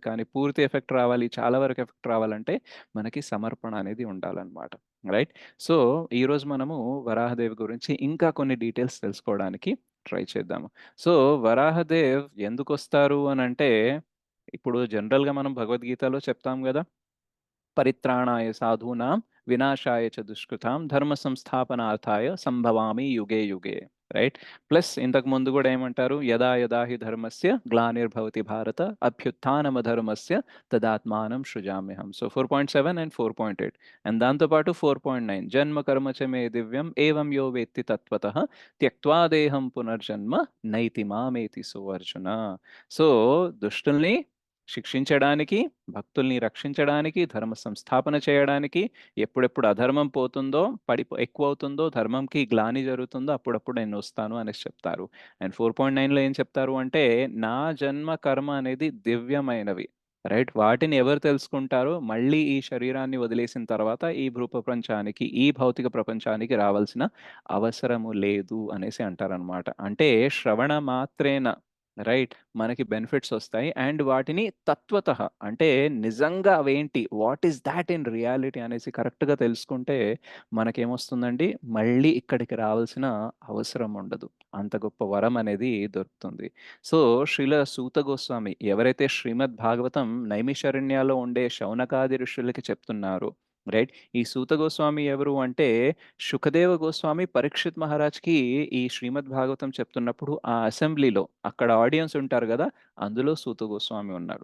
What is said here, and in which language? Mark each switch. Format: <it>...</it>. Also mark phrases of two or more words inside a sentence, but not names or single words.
<te>కానీ పూర్తి ఎఫెక్ట్ రావాలి, చాలా వరకు ఎఫెక్ట్ రావాలంటే మనకి సమర్పణ అనేది ఉండాలన్నమాట, రైట్? సో ఈరోజు మనము వరాహదేవి గురించి ఇంకా కొన్ని డీటెయిల్స్ తెలుసుకోవడానికి ట్రై చేద్దాము. సో వరాహదేవ్ ఎందుకొస్తారు అనంటే, ఇప్పుడు జనరల్‌గా మనం భగవద్గీతలో చెప్తాం గదా!</te> <sa>పరిత్రాణాయ సాధూనాం వినాశాయ చ దుష్కృతాం ధర్మ సంస్థాపనార్థాయ సంభవామి యుగే యుగే,</sa> <te>రైట్? ప్లస్ ఇంతకు ముందు కూడా ఏమంటారు?</te> <sa>యదా యదా హి ధర్మస్య గ్లానిర్భవతి భారత అభ్యుత్థానమధర్మస్య తదాత్మానం సృజామ్యహం.</sa> <te>సో 4.7 అండ్ 4.8 అండ్ దాంతోపాటు 4.9 జన్మ కర్మ చ మే దివ్యం ఏవం యో వేత్తి తత్వతః త్యక్త్వా దేహం పునర్జన్మ నైతి మామేతి సో అర్జున. సో దుష్టుల్ని శిక్షించడానికి, భక్తుల్ని రక్షించడానికి, ధర్మ సంస్థాపన చేయడానికి, ఎప్పుడెప్పుడు అధర్మం పోతుందో, ఎక్కువవుతుందో, ధర్మంకి గ్లాని జరుగుతుందో అప్పుడప్పుడు నేను వస్తాను అనేసి చెప్తారు. అండ్ 4.9లో ఏం చెప్తారు అంటే, నా జన్మ కర్మ అనేది దివ్యమైనవి, రైట్? వాటిని ఎవరు తెలుసుకుంటారో మళ్ళీ ఈ శరీరాన్ని వదిలేసిన తర్వాత ఈ భూప్రపంచానికి, ఈ భౌతిక ప్రపంచానికి రావాల్సిన అవసరము లేదు అనేసి అంటారనమాట. అంటే</te> <sa>శ్రవణ మాత్రేన,</sa> <te>రైట్, మనకి బెనిఫిట్స్ వస్తాయి. అండ్ వాటిని తత్వతః అంటే నిజంగా అవేంటి,</te> <en>what is that in reality</en> <te>అనేసి కరెక్ట్‌గా తెలుసుకుంటే మనకేమొస్తుందండి, మళ్ళీ ఇక్కడికి రావాల్సిన అవసరం ఉండదు. అంత గొప్ప వరం అనేది దొరుకుతుంది. సో శ్రీల సూత గోస్వామి ఎవరైతే శ్రీమద్ భాగవతం నైమిషారణ్యాలో ఉండే శౌనకాది ఋషులకి చెప్తున్నారో, రైట్, ఈ సూత గోస్వామి ఎవరు అంటే శుకదేవ గోస్వామి పరీక్షిత్ మహారాజ్కి ఈ శ్రీమద్ భాగవతం చెప్తున్నప్పుడు ఆ అసెంబ్లీలో అక్కడ ఆడియన్స్ ఉంటారు కదా, అందులో సూత గోస్వామి ఉన్నాడు.</te>